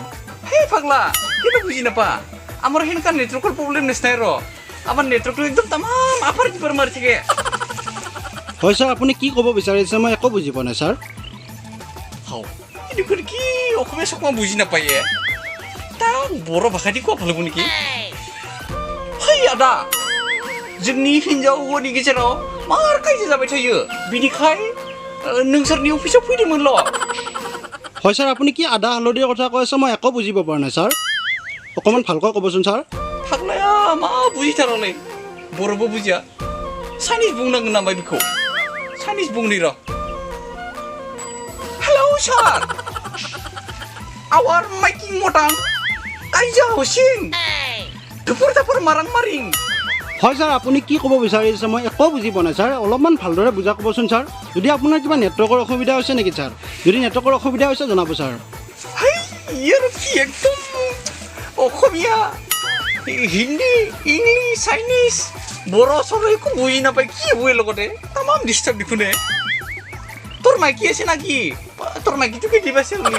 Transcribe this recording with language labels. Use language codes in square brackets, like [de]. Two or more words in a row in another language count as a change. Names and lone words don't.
[as] হেই পাগলা কিন্তু বুজি নাপা আমার সেনেকা [en] network problem [as] নিচিনাই ৰ আমার নেটৱৰ্কটো একদম তামাম আপাৰ কিপাৰ মাৰি থাকে হয় স্যাৰ আপুনি কি ক'ব বিচাৰিছে মই একো বুজি পোৱা নাই স্যাৰ হাও দেখোন কি অসমীয়া চকমা বুজি নাপায়ে তাক बर' ভাষা দি কোৱা ভাল হ'ব নেকি হেই আদা [brx] जोंनि हिन्जाव हौवानि गेजेराव मार कायजा जाबाय थायो बिनिखाय नोंसोरनि अफिसाव फैदोंमोनल' [as] হয় স্যাৰ আপুনি কি আদা হালধিৰ কথা কৈ আছে মই একো বুজিব পৰা নাই স্যাৰ অকণমান ভালকৈ ক'বচোন স্যাৰ [brx] फाग्लाया मा बुजिथारालै बर'बो बुजिया चाइनिज बुंनांगोन नामा बेखौ चाइनिज बुंनि र' हेलौ सार आवार माइकिं मटां कायजा हसिं दुपुर दापुर मारां मारिं [as] হয় স্যাৰ আপুনি কি ক'ব বিচাৰিছে মই একো বুজি পোৱা নাই স্যাৰ অলপমান ভালদৰে বুজা ক'বচোন স্যাৰ যদি আপোনাৰ কিবা নেটৱৰ্কৰ অসুবিধা হৈছে নেকি স্যাৰ যদি নেটৱৰ্কৰ অসুবিধা হৈছে জনাব স্যাৰ হেই ইয়াৰ কি একদম অসমীয়া হিন্দী ইংলিছ চাইনিজ বৰ' চৰ একো বুজি নাপায় কি হ'ব লগতে তামাম ডিষ্টাৰ্ব দেখোনে তোৰ মাইকী আছে নাকি তোৰ মাইকীটো কেতিয়া আছে বুলি